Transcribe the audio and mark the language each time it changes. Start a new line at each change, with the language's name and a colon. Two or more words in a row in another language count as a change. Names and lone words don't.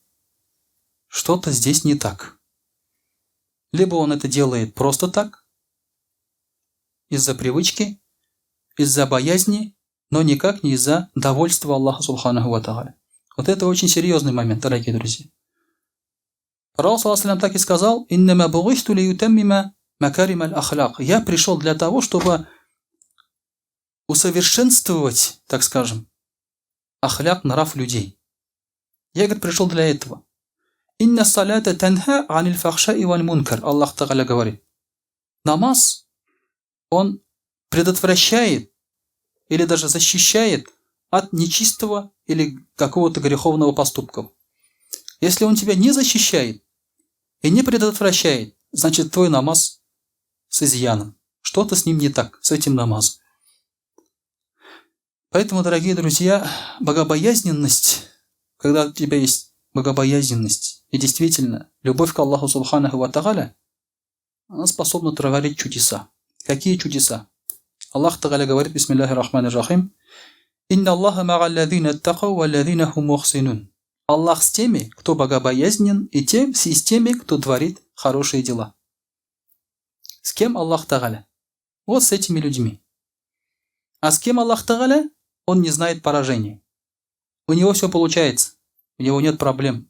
Russian: Что-то здесь не так. Либо он это делает просто так, из-за привычки, из-за боязни, но никак не из-за довольства Аллаха
Arabic: سبحانه وتعالى.
Russian: Вот это очень серьезный момент, дорогие друзья. Пророк,
Arabic: صلى الله عليه وسلم,
Russian: так и сказал:
Arabic: «إنما بعثت لأتمم مكارم الأخلاق».
Russian: Я пришел для того, чтобы усовершенствовать, так скажем, ахляк, нрав людей. Я, говорит, пришел для этого.
Arabic: «إن الصلاة تنهى عن الفحشاء والمنكر». الله تعالى
Russian: говорит: намаз, он предотвращает или даже защищает от нечистого или какого-то греховного поступка. Если он тебя не защищает и не предотвращает, значит, твой намаз с изъяном. Что-то с ним не так, с этим намазом. Поэтому, дорогие друзья, богобоязненность, когда у тебя есть богобоязненность и действительно любовь к Аллаху
Arabic: سبحانه وتعالى,
Russian: она способна творить чудеса. Какие чудеса?
Arabic: الله تعالى
Russian: говорит:
Arabic: بسم الله الرحمن الرحيم: «إن الله مع الذين اتقوا والذين هم محسنون».
Russian: Аллах с теми, кто богобоязнен, и с теми, кто творит хорошие дела. С кем
Arabic: الله تعالى?
Russian: Вот с этими людьми. А с кем
Arabic: الله تعالى?
Russian: Он не знает поражения. У него все получается. У него нет проблем.